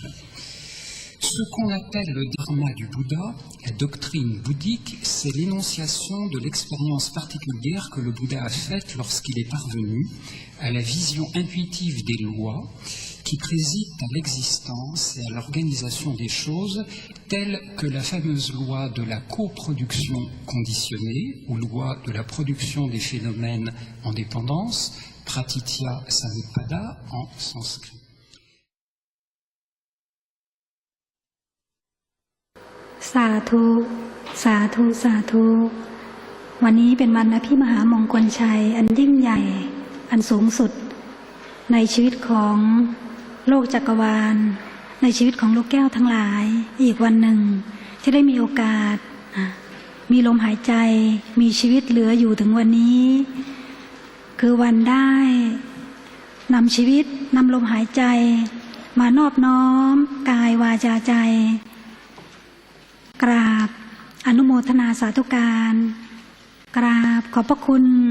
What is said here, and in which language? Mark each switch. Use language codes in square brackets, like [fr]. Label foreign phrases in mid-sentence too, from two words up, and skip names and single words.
[fr] Ce qu'on appelle le dharma du Bouddha, la doctrine bouddhique, c'est l'énonciation de l'expérience particulière que le Bouddha a faite lorsqu'il est parvenu à la vision intuitive des lois qui président à l'existence et à l'organisation des choses, telles que la fameuse loi de la coproduction conditionnée ou loi de la production des phénomènes en dépendance, [sa] pratitya samutpada [fr] en sanskrit. [th] สาธุสาธุสาธุวันนี้เป็นวันอภิมหามงคลชัยอันยิ่งใหญ่อัน สูงสุดในชีวิตของโลกจักรวาลในชีวิตของลูกแก้วทั้งหลายอีกวันหนึ่งที่ได้มีโอกาสมีลมหายใจมีชีวิตเหลืออยู่ถึงวันนี้คือวันได้นำชีวิตนำลมหายใจมานอบน้อมกายวาจาใจกราบอนุโมทนาสาธุการกราบขอบพระคุณ